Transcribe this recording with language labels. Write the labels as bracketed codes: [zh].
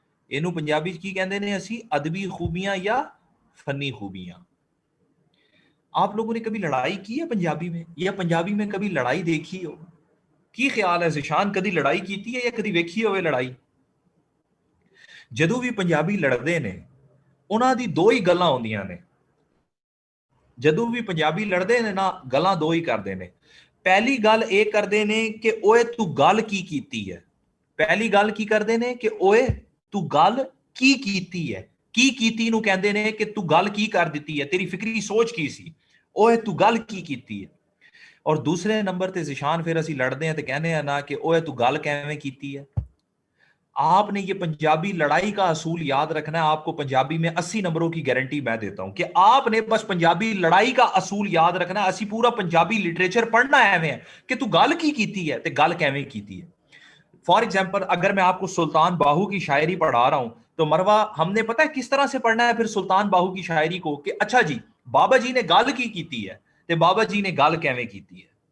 [hi] ਇਹਨੂੰ पंजाबी की कहते हैं असी अदबी खूबियां या फनी खूबियां। आप लोगों ने कभी लड़ाई की है पंजाबी में, या पंजाबी में कभी लड़ाई देखी हो? की ख्याल है जिशान, कभी लड़ाई की है या कभी वेखी हो लड़ाई? [pa] ਜਦੋਂ ਵੀ ਪੰਜਾਬੀ ਲੜਦੇ ਨੇ ਉਹਨਾਂ ਦੀ ਦੋ ਹੀ ਗੱਲਾਂ ਹੁੰਦੀਆਂ ਨੇ। ਜਦੋਂ ਵੀ ਪੰਜਾਬੀ ਲੜਦੇ ਨੇ ਨਾ ਗੱਲਾਂ ਦੋ ਹੀ ਕਰਦੇ ਨੇ। ਪਹਿਲੀ ਗੱਲ ਇਹ ਕਰਦੇ ਨੇ ਕਿ ਓਏ ਤੂੰ ਗੱਲ ਕੀ ਕੀਤੀ ਹੈ। ਪਹਿਲੀ ਗੱਲ ਕੀ ਕਰਦੇ ਨੇ ਕਿ ਓਏ ਤੂੰ ਗੱਲ ਕੀ ਕੀਤੀ ਹੈ। ਕੀ ਕੀਤੀ ਨੂੰ ਕਹਿੰਦੇ ਨੇ ਕਿ ਤੂੰ ਗੱਲ ਕੀ ਕਰ ਦਿੱਤੀ ਹੈ, ਤੇਰੀ ਫਿਕਰੀ ਸੋਚ ਕੀ ਸੀ, ਓਏ ਤੂੰ ਗੱਲ ਕੀ ਕੀਤੀ ਹੈ। ਔਰ ਦੂਸਰੇ ਨੰਬਰ ਤੇ ਜ਼ਿਸ਼ਾਨ ਫਿਰ ਅਸੀਂ ਲੜਦੇ ਹਾਂ ਤੇ ਕਹਿੰਦੇ ਆ ਨਾ ਕਿ ਓਏ ਤੂੰ ਗੱਲ ਕਿਵੇਂ ਕੀਤੀ ਹੈ। [hi] आपने ये पंजाबी लड़ाई का असूल याद रखना है। आपको पंजाबी में 80 नंबरों की गारंटी मैं देता हूं कि आपने बस पंजाबी लड़ाई का असूल याद रखना है। असी पूरा पंजाबी लिटरेचर पढ़ना है कि [pa] तू गल की कीती है [hi] ते गल कैवें कीती है। फॉर एग्जाम्पल, अगर मैं आपको सुल्तान बाहू की शायरी पढ़ा रहा हूं तो मरवा हमने पता है किस तरह से पढ़ना है फिर सुल्तान बाहू की शायरी को, कि अच्छा जी [pa] बाबा जी ने गल की कीती है [hi] ते बाबा जी ने गल कैवें कीती है।